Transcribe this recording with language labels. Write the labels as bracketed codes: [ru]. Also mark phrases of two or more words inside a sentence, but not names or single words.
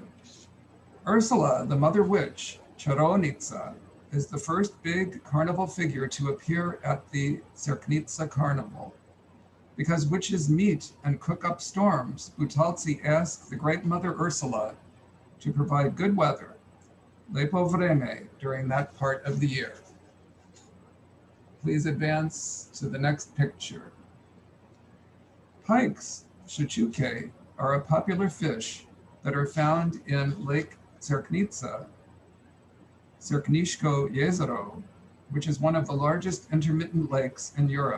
[en] Ursula, the mother witch, Čarovnica, is the first big carnival figure to appear at the Cerknica Carnival. Because witches meet and cook up storms, Butalci ask the Great Mother Ursula to provide good weather, [sl] lepo vreme, [en] during that part of the year. Please advance to the next picture. Pikes, shchuke, are a popular fish that are found in Lake Cerknica, Cerkniško jezero, which is one of the largest intermittent lakes in Europe.